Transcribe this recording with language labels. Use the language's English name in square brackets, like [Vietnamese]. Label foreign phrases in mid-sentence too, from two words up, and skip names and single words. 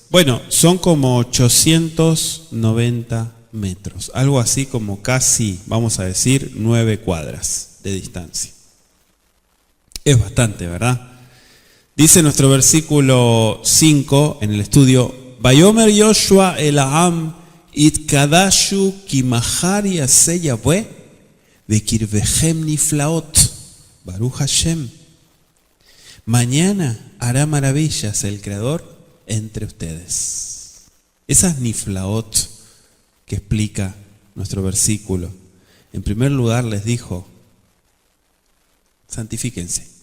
[Spanish] Bueno, son como 890 metros, algo así como casi, vamos a decir, 9 cuadras de distancia. Es bastante, ¿verdad? Dice nuestro versículo 5 en el estudio, [Hebrew] ויאמר יהושע אל העם התקדשו כי מחר יעשה יהוה בקרבכם נפלאות ברוך השם. [Spanish] Mañana hará maravillas el Creador entre ustedes. Esas niflaot que explica nuestro versículo, en primer lugar les dijo, santifíquense.